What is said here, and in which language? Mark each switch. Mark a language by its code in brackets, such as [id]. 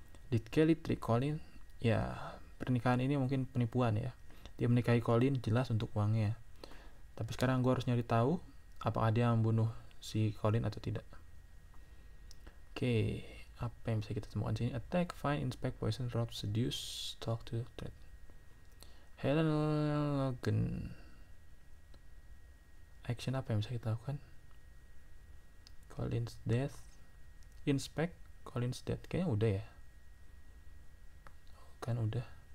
[en] Did Kelly trick Colin? [id] Ya, pernikahan ini mungkin penipuan ya. Dia menikahi Colin jelas untuk uangnya. Tapi sekarang gue harus nyari tahu apakah dia membunuh si Colin atau tidak. Oke, apa yang bisa kita temukan sini? [en] Attack, find, inspect, poison, rob, seduce, talk to, threat. Helen Logan. [id] Action apa yang bisa kita lakukan? [en] Colin's death. Inspect, Colin's death. [id] Kayaknya udah ya. Kan udah.